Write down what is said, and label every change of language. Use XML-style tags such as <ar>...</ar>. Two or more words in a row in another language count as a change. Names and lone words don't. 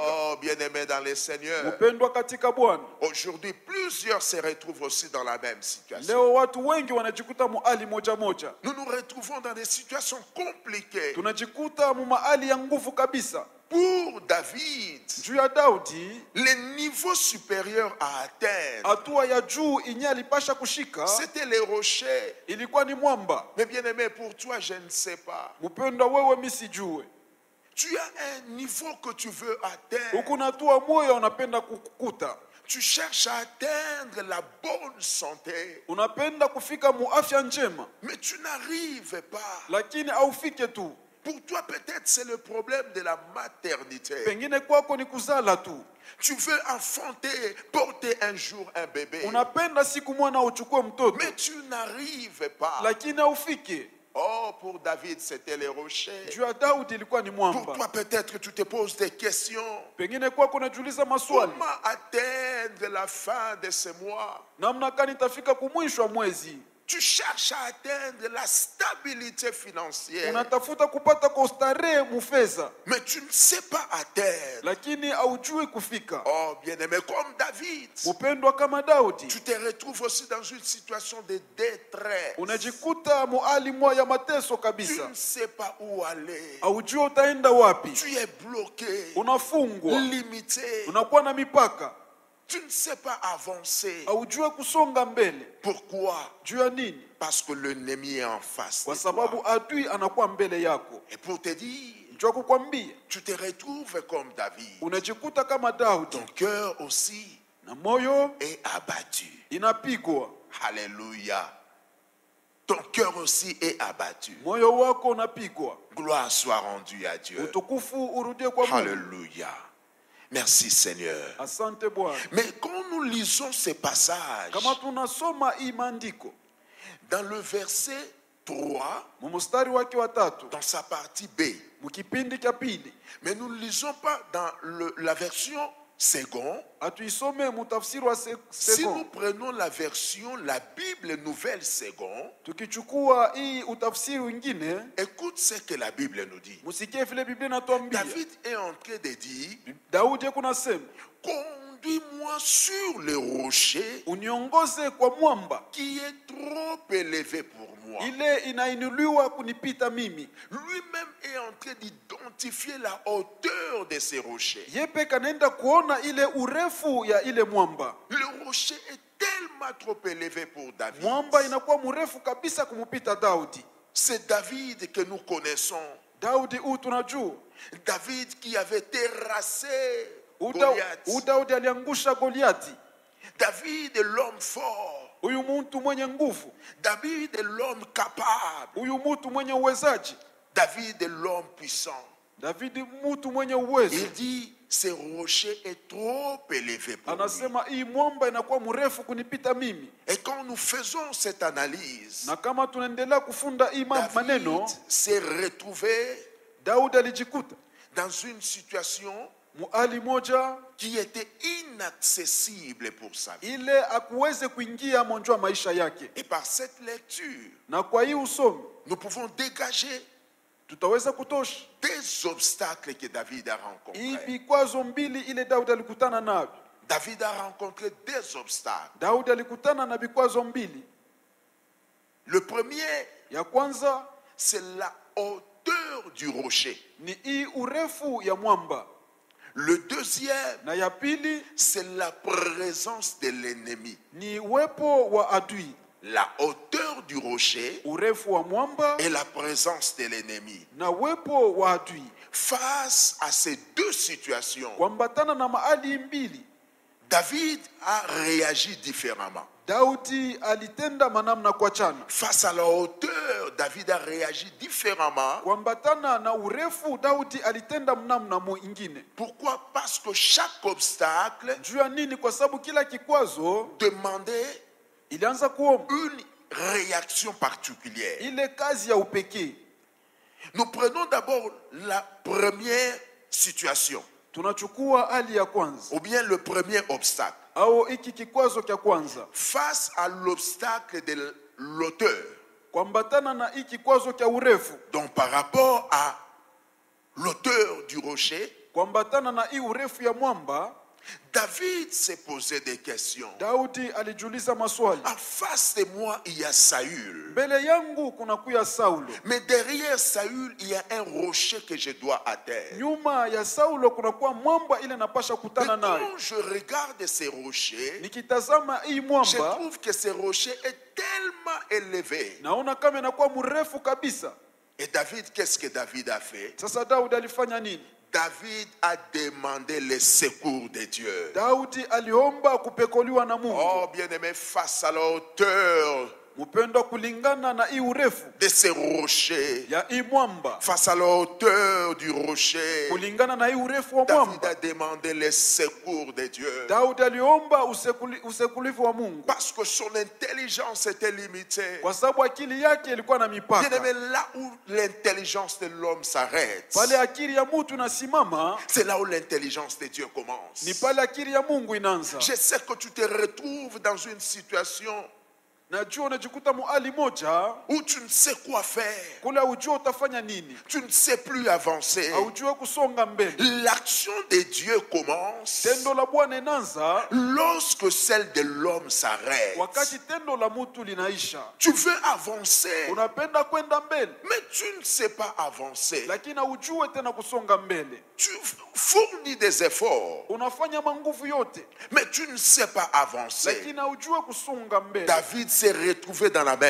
<fr>Oh, bien-aimé dans le Seigneur.</fr> <sw>Upendwa katika Bwana.</sw> <fr>Aujourd'hui, plusieurs se retrouvent aussi dans la même situation.</fr> <sw>Leo watu wengi wanajikuta muhali moja moja.</sw> <fr>Nous nous retrouvons dans des situations compliquées.</fr> <sw>Tunajikuta mu mahali ya nguvu kabisa.</sw> <fr>Pour David,</fr> <sw>Juu ya Daudi,</sw> <fr>le niveau supérieur à atteindre,</fr> <sw>hatua ya juu inye alipasha kushika</sw> <fr>c'était les rochers.</fr> <sw>ilikuwa ni mwamba.</sw> <fr>Mais bien-aimé, pour toi, je ne sais pas.</fr> <sw>Mpendwa wewe, mimi sijue.</sw> <fr>Tu as un niveau que tu veux atteindre.</fr> <sw>Ukunatua moyo unapenda kukuta.</sw> <fr>Tu cherches à atteindre la bonne santé.</fr> <sw>Unapenda kufika mu afya njema.</sw> <fr>Mais tu n'arrives pas.</fr> <sw>Lakini haufike tu.</sw> <fr>Pour toi, peut-être c'est le problème de la maternité.</fr> <sw>Pengine kwako ni kuzala tu.</sw> <fr>Tu veux enfanter, porter un jour un bébé.</fr> <sw>Unapenda siku mwana uchukue mtoto.</sw> <fr>Mais tu n'arrives pas.</fr> <sw>Lakini haufike.</sw> <fr>Oh, pour David, c'était les rochers.</fr> <sw>Juu ya Daudi ilikuwa ni mwamba.</sw> <fr>Pour toi, peut-être tu te poses des questions.</fr> <sw>Pengine kwako unajiuliza maswali.</sw> <fr>Comment atteindre la fin de ce mois?</fr> <sw>Namna gani itafika kumwisho wa mwezi?</sw> <fr>Tu cherches à atteindre la stabilité financière.</fr> <sw>Unatafuta kupata kwa starehe mufeza.</sw> <fr>Mais tu ne sais pas atteindre.</fr> <sw>Lakini haujui kufika.</sw> <fr>Oh, bien-aimé, comme David.</fr> <sw>Upendwa kama Daudi.</sw> <fr>Tu te retrouves aussi dans une situation de détresse.</fr> <sw>Unajikuta muali mwa ya mateso</sw> <fr>Tu</fr> <sw>kabisa.</sw> <fr>ne sais pas où aller.</fr> <sw>Haujui utaenda wapi.</sw> <fr>Tu es bloqué.</fr> <sw>Unafungwa.</sw> <fr>Limité.</fr> <sw>Unakuwa na mipaka.</sw> <fr>Tu ne sais pas avancer.</fr> <sw>Haujui kusonga mbele.</sw> <fr>Pourquoi?</fr> <sw>Juu ya nini?</sw> <fr>Parce que l'ennemi est en face</fr> <sw>Kwa</sw> <fr>de</fr> <sw>sababu</sw> <fr>toi.</fr> <sw>adui anakuwa mbele yako.</sw> <fr>Et pour te dire,</fr> <sw>Njoo kukwambia,</sw> <fr>tu te retrouves comme David.</fr> <sw>unajikuta kama Daudi.</sw> <fr>Ton cœur aussi</fr> <sw>Na moyo</sw> <fr>est abattu.</fr> <sw>inapigwa.</sw> <fr>Alléluia. Ton cœur aussi est abattu.</fr> <sw>Moyo wako unapigwa.</sw> <fr>Gloire soit rendue à Dieu.</fr> <sw>Utukufu urudie kwa Mungu.</sw> <fr>Alléluia. Merci Seigneur.</fr> <sw>Asante Bwana.</sw> <fr>Mais quand nous lisons ces passages,</fr> <sw>Kama tunasoma hii maandiko,</sw> <fr>dans le verset 3,</fr> <sw>mstari wake wa 3,</sw> <fr>dans sa partie B,</fr> <sw>mkipindi cha pili,</sw> <fr>mais nous ne lisons pas dans la version seconde.</fr> <sw>atuisome mutafsiri wa</sw> <fr>Si nous second. prenons la version, la Bible nouvelle seconde,</fr> <sw>Tukichukua hii utafsiri wengine,</sw> <fr>écoute ce que la Bible nous dit.</fr> <sw>musikie vile Biblia inatuambia.</sw> <fr>David est en train de dire,</fr> <sw>Daudi kuna sema,</sw> <fr>conduis-moi sur le rocher</fr> <sw>uniongoze kwa mwamba</sw> <fr>qui est trop élevé pour moi.</fr> <sw>ile inainuliwa kunipita mimi.</sw> <fr>Lui-même est en train d'identifier la hauteur de ces rochers.</fr> <sw>Yepe kanaenda kuona ile urefu ya ile mwamba.</sw> <fr>Le rocher est tellement trop élevé pour David.</fr> <sw>Mwamba inakuwa mrefu kabisa kumupita Daudi.</sw> <fr>C'est David que nous connaissons.</fr> <sw>Daudi huyu tunajua.</sw> <fr>David qui avait terrassé</fr> <sw>Huyu Daudi aliangusha Goliati.</sw> <fr>David l'homme fort.</fr> <sw>Huyu mtu mwenye nguvu.</sw> <fr>David l'homme capable.</fr> <sw>Huyu mtu mwenye uwezaji.</sw> <fr>David l'homme puissant.</fr> <sw>David mtu mwenye uwezo.</sw> <fr>Il dit, ce rocher est trop élevé pour lui.</fr> <sw>Anasema hii mwamba inakuwa mrefu kunipita mimi.</sw> <fr>Et quand nous faisons cette analyse,</fr> <sw>Na kama tunaendelea kufunda hii maneno,</sw> <fr>David s'est retrouvé</fr> <sw>Daudi alijikuta</sw> <fr>dans une situation</fr> <sw>muali moja</sw> <fr>qui était inaccessible pour sa vie.</fr> <sw>ile akuweze kuingia monjwa maisha yake.</sw> <fr>Et par cette lecture,</fr> <sw>Na kwa hii usomi</sw> <fr>nous pouvons dégager</fr> <sw>tutaweza kutosha</sw> <fr>des obstacles que David a</fr> <sw>hii</sw> <fr>rencontrés.</fr> <sw>vikwazo mbili ile Daudi alikutana navyo.</sw> <fr>David a rencontré des obstacles.</fr> <sw>Daudi alikutana na vikwazo mbili.</sw> <fr>Le premier,</fr> <sw>Ya kwanza</sw> <fr>c'est la hauteur du rocher.</fr> <sw>ni hii urefu ya mwamba,</sw> <fr>Le deuxième,</fr> <sw>na ya pili</sw> <fr>c'est la présence de l'ennemi.</fr> <sw>ni uwepo wa adui.</sw> <fr>La hauteur du rocher</fr> <sw>Urefu wa mwamba</sw> <fr>et la présence de l'ennemi.</fr> <sw>na uwepo wa adui.</sw> <fr>Face à ces deux situations,</fr> <sw>Kuambatana na mahali mbili,</sw> <fr>David a réagi différemment.</fr> <sw>Daudi alitenda manamna kwa chana.</sw> <fr>Face à la hauteur, David a réagi différemment.</fr> <sw>Kuambatana na urefu, Daudi alitenda mnamna mwingine.</sw> <fr>Pourquoi? Parce que chaque obstacle</fr> <sw>Juu ya nini? Kwa sababu kila kikwazo</sw> <fr>demandait</fr> <sw>ilianza kuomba</sw> <fr>une réaction particulière.</fr> <sw>ile kazi ya upekee.</sw> <fr>Nous prenons d'abord la première situation,</fr> <sw>Tunachukua hali ya kwanza</sw> <fr>ou bien le premier obstacle.</fr> <sw>au hiki kikwazo cha kwanza.</sw> <fr>Face à l'obstacle de l'auteur,</fr> <sw>Kuambatana na hiki kikwazo cha urefu,</sw> <fr>donc par rapport à l'auteur du rocher,</fr> <sw>kuambatana na hii urefu ya mwamba,</sw> <fr>David s'est posé des questions.</fr> <sw>Daudi alijiuliza maswali.</sw> <fr>En face de moi, il y a Saül.</fr> <sw>Mbele yangu kuna kuya Saulo,</sw> <fr>Mais derrière Saül, il y a un rocher que je dois atteindre.</fr> <sw>nyuma ya Saulo kuna kuwa mwamba ile napasha</sw> <fr>Mais</fr> <sw>kutana nayo.</sw> <fr>quand je regarde ces rochers,</fr> <sw>Nikitazama hii</sw> <fr>je</fr> <sw>mwamba</sw> <fr>trouve que ce rocher est tellement élevé.</fr> <sw>naona kama inakuwa mrefu kabisa.</sw> <fr>Et David, qu'est-ce que David a fait?</fr> <sw>Sasa Daudi alifanya nini?</sw> <fr>David a demandé le secours de Dieu.</fr> <sw>Daudi aliomba kupekoliwa na Mungu.</sw> <fr>Oh, bien-aimé, face à la hauteur</fr> <sw>Mpendwa, kulingana na hii urefu</sw> <fr>de ces rochers,</fr> <sw>ya hii mwamba,</sw> <fr>face à la hauteur du rocher,</fr> <sw>kulingana na hii urefu wa</sw> <fr>David</fr> <sw>mwamba,</sw> <fr>a demandé le secours de Dieu.</fr> <sw>Daudi aliomba usekulivu wa Mungu,</sw> <fr>Parce que son intelligence était limitée.</fr> <sw>kwa sababu akili yake ilikuwa na mipaka.</sw> <fr>Bien-aimé, là où l'intelligence de l'homme s'arrête,</fr> <sw>Pale akili ya mtu inasimama,</sw> <fr>c'est là où l'intelligence de Dieu commence.</fr> <sw>ni pale akili ya Mungu inaanza.</sw> <fr>Je sais que tu te retrouves dans une situation</fr> <sw>Najua unajikuta muhali moja</sw> <fr>où tu ne sais quoi faire.</fr> <sw>kule ujue utafanya nini,</sw> <fr>Tu ne sais plus avancer.</fr> <sw>haujue kusonga mbele.</sw> <fr>L'action de Dieu commence</fr> <sw>Tendo la Bwana inaanza</sw> <fr>lorsque celle de l'homme s'arrête.</fr> <sw>wakati tendo la mtu linaisha.</sw> <fr>Tu veux avancer,</fr> <sw>Unapenda kwenda mbele,</sw> <fr>mais tu ne sais pas avancer.</fr> <sw>lakini haujue tena kusonga mbele.</sw> <fr>Tu fournis des efforts,</fr> <sw>Unafanya manguvu yote,</sw> <fr>mais tu ne sais pas avancer.</fr> <sw>lakini haujue kusonga mbele.</sw> <fr>David s'est retrouvé dans la même</fr>